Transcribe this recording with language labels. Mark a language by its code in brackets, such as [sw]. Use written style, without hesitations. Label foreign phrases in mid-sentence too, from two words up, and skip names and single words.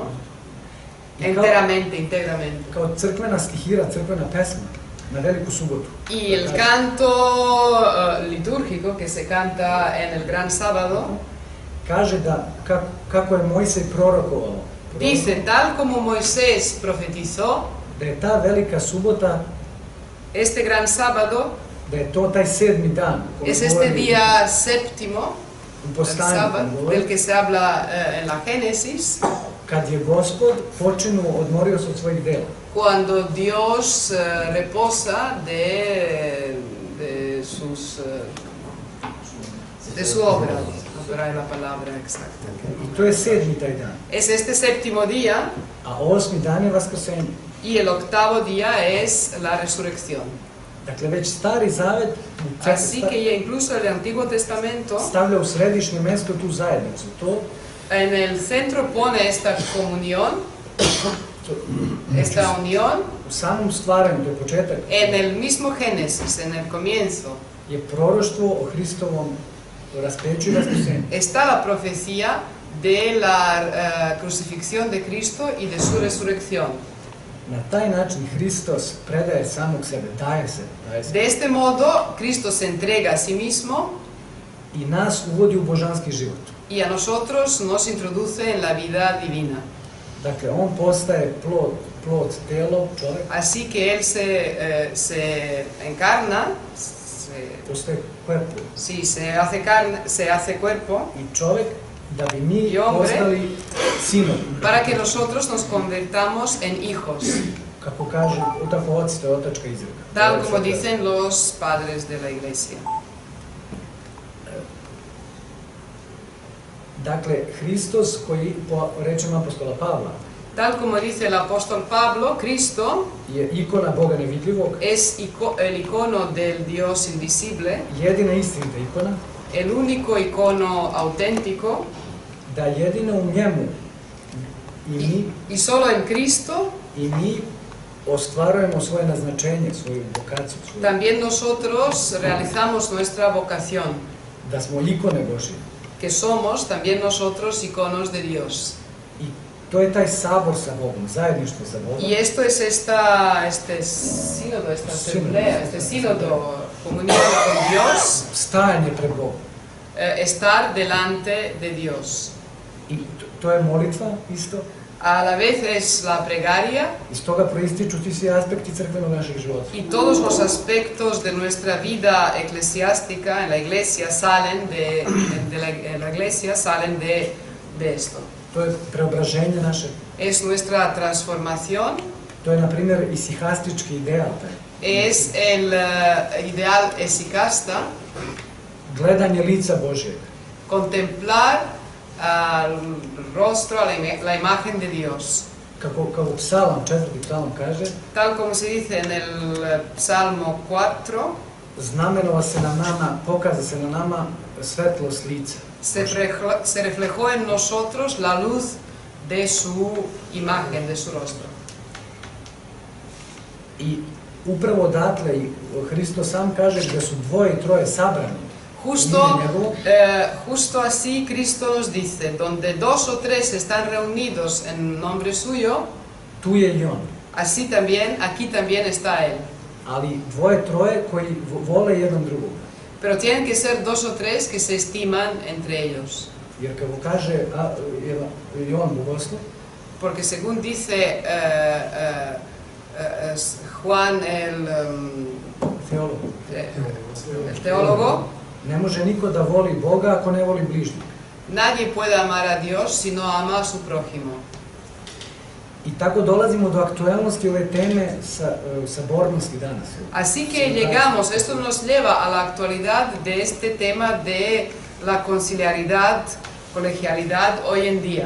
[es] Enteramente, íntegramente. [sr] Kao crkvena stihira, crkvena pesma na Veliku subotu. [es] Y el canto litúrgico que se canta en el Gran Sábado [sr] Kaže da kako je Mojsej prorokovao. [es] dice, tal como Moisés profetizó, [sr] Da je ta velika subota, [es] este Gran Sábado [sr] da je to taj 7. dan. [es] es este día séptimo [sr] U [es] del [sr] postanju, [es] sábado, del que se habla en la Génesis, [sr] kad je Gospod odmorio se od svojih dela. [es] cuando Dios reposa de su obra, no hay la palabra exacta. [sr] I to je 7. taj dan. [es] Es este séptimo día [sr] A 8. dan je Vaskrsenje. [es] y el octavo día es la resurrección. [sr] Dakle, već Stari Zavet [es] Así que ya incluso el Antiguo Testamento [sr] stavlja u središnje mesto tu zajednicu. To [es] en el centro pone esta comunión, esta unión, [sr] u samom stvaranju, to je početak, [es] en el mismo Génesis, en el comienzo, [sr] je proroštvo o Hristovom raspeću i vaskrsenju. [es] está la profecía de la crucifixión de Cristo y de su resurrección. [sr] Na taj način Hristos predaje samog sebe, daje se. [es] De este modo, Cristo se entrega a sí mismo [sr] I nas uvodi u božanski život. [es] y a nosotros nos introduce en la vida divina. [sr] Dakle, on postaje plod, telo, čovjek, [es] Así que Él se encarna, [sr] postaje cuerpo. [es] sí, se hace carne, se hace cuerpo, [sr] I čovjek, da bi mi [es] I hombre, [sr] postali sinovi. [es] para que nosotros nos convertamos en hijos, [sr] Kako kaže, tako oci, to je otačka izreka. [es] tal como dicen los padres de la Iglesia. [sr] Dakle, Hristos, koji po rečima apostola Pavla, [es] Tal como dice el apóstol Pablo, Cristo [sr] je ikona Boga nevidljivog, [es] es el icono del Dios invisible, [sr] jedina istinita ikona, [es] el único icono auténtico, [sr] da jedino u njemu [es] y solo en Cristo [sr] i mi ostvarujemo svoje naznačenje, svoju vokaciju, [es] también nosotros realizamos nuestra vocación, [sr] da smo ikone Božje. [es] que somos también nosotros iconos de Dios. [sr] I to je taj sabor sa Bogom, zajedništvo sa Bogom. [es] Y esto es este sínodo, esta asamblea, este sínodo, comunión con Dios, [sr] Stajanje pred Bogom. [es] estar delante de Dios. [sr] I to je molitva isto. [es] A la vez es la plegaria [sr] Iz toga proističu ti svi aspekti crkvenog našeg života. [es] y todos los aspectos de nuestra vida eclesiástica en la iglesia salen la iglesia salen de esto. [sr] To je preobraženje naše. [es] Es nuestra transformación, [sr] To je, na primjer, isihastički ideal. [es] es el ideal esikasta, [sr] Gledanje lica Božjeg. [es] contemplar al rostro, a la imagen de Dios. [sr] Kako psalam, 4. psalam kaže, [es] Tal como se dice en el Salmo 4, [sr] znamenova se na nama, pokaza se na nama svetlost lica. [es] se reflejó en nosotros la luz de su imagen, de su rostro. [sr] I upravo odatle i Hristos sam kaže da su dvoje i troje sabrani. [es] Justo así Cristo nos dice, donde 2 o 3 están reunidos en nombre suyo, [sr] Tu je i on. [es] así también, aquí también está Él. [sr] Ali dvoje, troje koji vole jedan drugog. [es] Pero tienen que ser 2 o 3 que se estiman entre ellos. [sr] Jer kako kaže Jovan Bogoslov, [es] Porque según dice Juan el teólogo, [sr] ne može niko da voli Boga ako ne voli bližnjeg. [es] nadie puede amar a Dios si no ama a su prójimo. [sr] I tako dolazimo do aktuelnosti ove teme sabornosti danas. [es] Así que llegamos, esto nos lleva a la actualidad de este tema de la conciliaridad, colegialidad hoy en día.